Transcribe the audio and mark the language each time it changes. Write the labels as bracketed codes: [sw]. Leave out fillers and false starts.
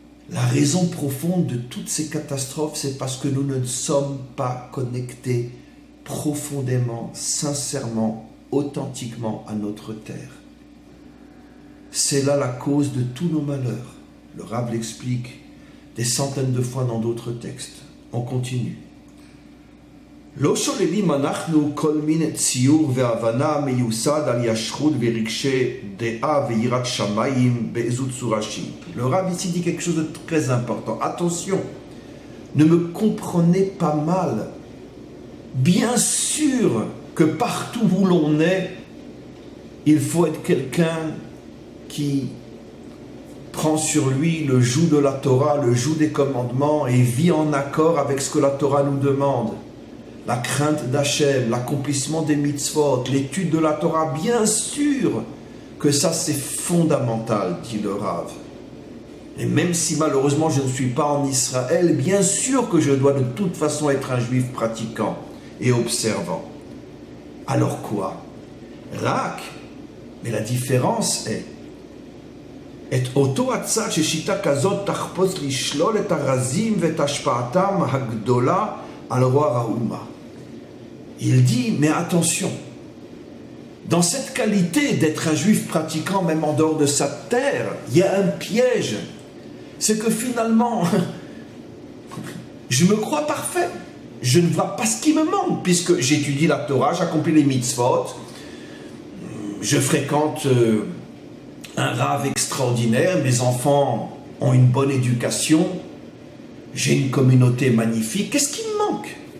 [fr] La raison profonde de toutes ces catastrophes, c'est parce que nous ne sommes pas connectés profondément, sincèrement, authentiquement à notre terre. C'est là la cause de tous nos malheurs. Le Rav l'explique des centaines de fois dans d'autres textes. On continue. [he] לא שוללים אנחנו כל מיני ציור והבנה מיוסד על ישרות ורגשי דעה ויראת שמיים באיזו צורה שהיא. [fr] Le Rav ici dit quelque chose de très important. Attention, ne me comprenez pas mal. Bien sûr que partout où l'on est, il faut être quelqu'un qui prend sur lui le joug de la Torah, le joug des commandements et vit en accord avec ce que la Torah nous demande. La crainte d'Hachem, l'accomplissement des mitzvot, l'étude de la Torah, bien sûr que ça c'est fondamental, dit le Rav. Et même si malheureusement je ne suis pas en Israël, bien sûr que je dois de toute façon être un juif pratiquant et observant. Alors quoi? [he] Rak, [fr] mais la différence est [he] את אותו הצד ששיטה כזאת תחפוץ לשלול את הרזים ואת השפעתם הגדולה על רוע האומה. [fr] Il dit, mais attention, dans cette qualité d'être un juif pratiquant même en dehors de sa terre, il y a un piège. C'est que finalement, je me crois parfait. Je ne vois pas ce qui me manque, puisque j'étudie la Torah, j'accomplis les mitzvot, je fréquente un Rav extraordinaire, mes enfants ont une bonne éducation, j'ai une communauté magnifique. Qu'est-ce qui me manque?